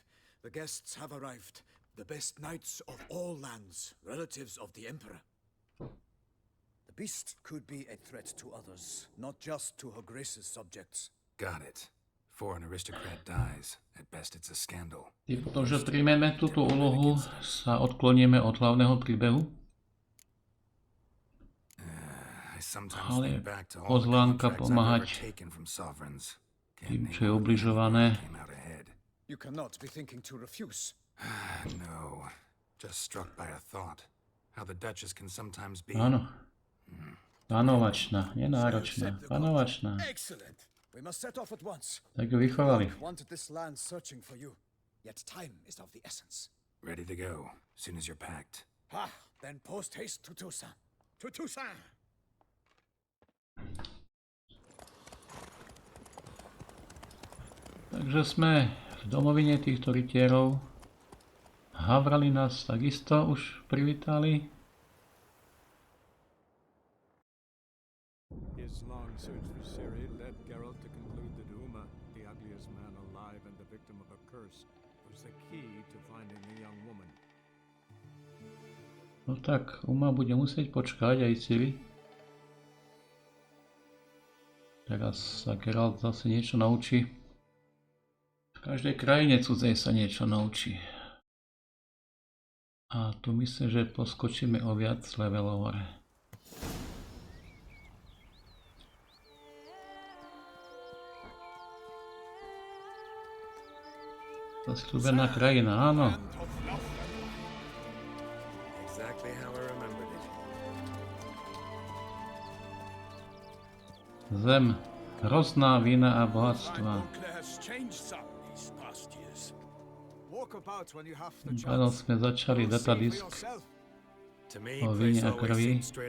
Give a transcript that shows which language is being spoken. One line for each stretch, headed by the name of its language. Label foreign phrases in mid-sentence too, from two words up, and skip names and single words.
English: The guests have arrived. The best knights of all lands, relatives of the Emperor. The beast could be a threat to others, not just to Her Grace's subjects. Got it. Before an aristocrat dies, at best it's a scandal.
Slovak: Tým potom, že príjmeme túto úlohu, sa odkloníme od hlavného príbehu. Ale pozvánka pomáhať tým, čo je ubližované.
English: You cannot be thinking to refuse. No, just struck by a thought. How the Duchess can sometimes be...
Slovak: Áno. Panovačná, nenáročná, panovačná.
English: Excellent. We must set off at once.
Slovak: Tak ju vychovali.
English: Wanted this land searching for you. Yet time is of the essence. Ready to go, as soon as you're packed. Ha! Then post haste to Toussaint. To Toussaint!
Slovak: Takže sme v domovine týchto rytierov. Havrali nás takisto už privítali.
English: His long search for Ciri led Geralt to conclude that Uma, the ugliest man alive and the victim of a curse, was the key to finding the young woman.
Slovak: No tak, Uma bude musieť počkať aj Ciri. Teraz sa Geralt zase niečo naučí. V každej krajine cudzej sa niečo naučí. A tu myslím, že poskočíme o viac levelov hore. Zasľúbená krajina, áno.
English: Exactly how I remembered it.
Slovak: Zem, hrozná vína a bohatstva. Áno, sme začali datadisk o víne a krvi.